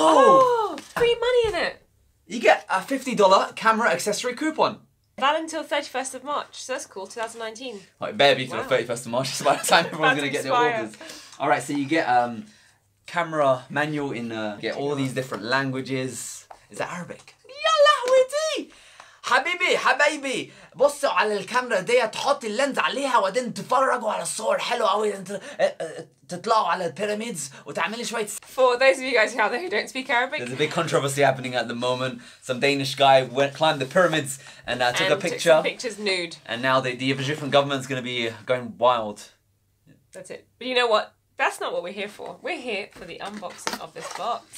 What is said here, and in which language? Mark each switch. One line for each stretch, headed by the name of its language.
English: Oh, free money in it. You get a $50 camera accessory coupon. Valid until 31st of March, so that's cool, 2019. Well, it better be till the 31st of March, so by the time everyone's going to get their orders. Alright, so you get camera manual in, get all these different languages. Is that Arabic?
Arabic: يلا ودي حبيبي حبايبي بصوا على الكاميرا دي تحط اللينز عليها وبعدين تتفرجوا على الصور حلوه قوي تطلعوا على البيراميدز وتعملي شويه.
English: For those of you guys out there who don't speak Arabic, there's a big controversy happening at the moment. Some Danish guy climbed the pyramids and took a picture. Took some pictures nude. And now the Egyptian government's going to be going wild. That's it. But you know what? That's not what we're here for. We're here for the unboxing of this box.